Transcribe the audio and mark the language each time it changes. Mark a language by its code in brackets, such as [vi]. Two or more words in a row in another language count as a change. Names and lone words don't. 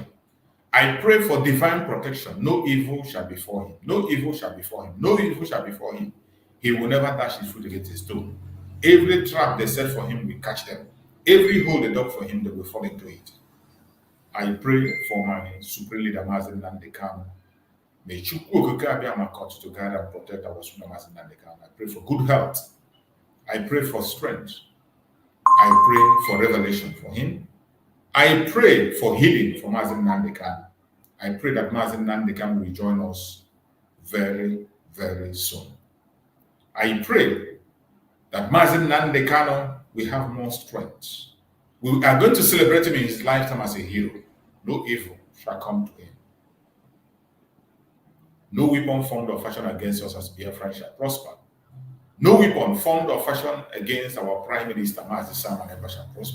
[en] I pray for divine protection. No evil shall befall him. No evil shall befall him. No evil shall befall him. He will never dash his foot against a stone. Every trap they set for him will catch them. Every hole they dug for him, they will fall into it. I pray for my supreme leader, Mazi Nnamdi Kanu. May Chukwu Okike to guide and protect our supreme Mazi Nnamdi Kanu. I pray for good health. I pray for strength. I pray for revelation for him. I pray for healing for Mazi Nnamdi Kanu. I pray that Mazi Nnamdi Kanu will join us very, very soon. I pray that Mazi Nnamdi Kanu will have more strength. We are going to celebrate him in his lifetime as a hero. No evil shall come to him. No weapon formed or fashioned against us as Biafra shall prosper. No weapon formed or fashioned against our Prime Minister, Mazi Simon Ekpa, shall prosper.